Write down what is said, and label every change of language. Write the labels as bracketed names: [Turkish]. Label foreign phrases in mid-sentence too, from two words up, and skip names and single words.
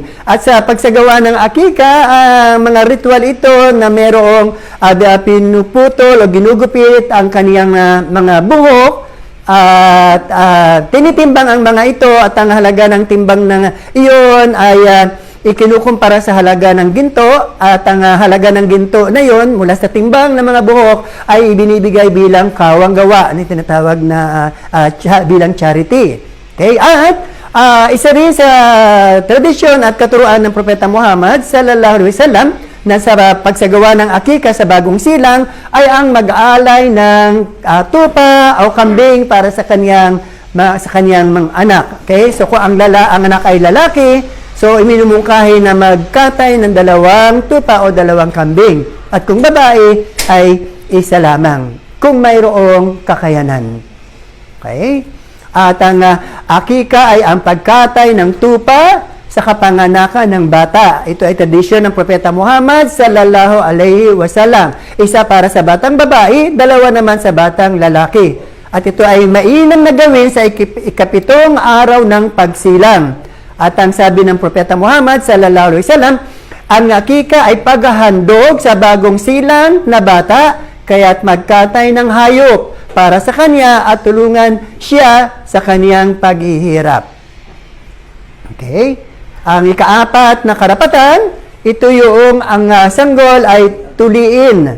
[Filipino] At sa pagsagawa ng akika, mga ritual ito na mayroong pinuputol o ginugupit ang kaniyang mga buhok, at tinitimbang ang mga ito at ang halaga ng timbang ng iyon ay ikinukumpara sa halaga ng ginto at ang halaga ng ginto na iyon mula sa timbang ng mga buhok ay ibinibigay bilang kawang gawa na tinatawag na bilang charity. Okay? At isa rin sa tradisyon at katuruan ng Propeta Muhammad [Arabic] صلى الله عليه وسلم [Filipino] na sa pagsagawa ng akika sa bagong silang ay ang mag-aalay ng tupa o kambing para sa kanyang mga anak. Okay? So kung ang anak ay lalaki, so iminumungkahi na magkatay ng 2 tupa o 2 kambing. At kung babae ay isa lamang kung mayroong kakayanan. Okay? At ang akika ay ang pagkatay ng tupa sa kapanganakan ng bata. Ito ay tradisyon ng Propeta Muhammad [Arabic] صلى الله عليه وسلم. [Filipino] Isa para sa batang babae, 2 naman sa batang lalaki. At ito ay mainam na gawin sa ikapitong araw ng pagsilang. At ang sabi ng Propeta Muhammad [Arabic] صلى الله عليه وسلم, [Filipino] ang akika ay paghahandog sa bagong silang na bata, kaya't magkatay ng hayop para sa kanya at tulungan siya sa kaniyang paghihirap. Okay? Ang ikaapat na karapatan, ito yung ang sanggol ay tuliin.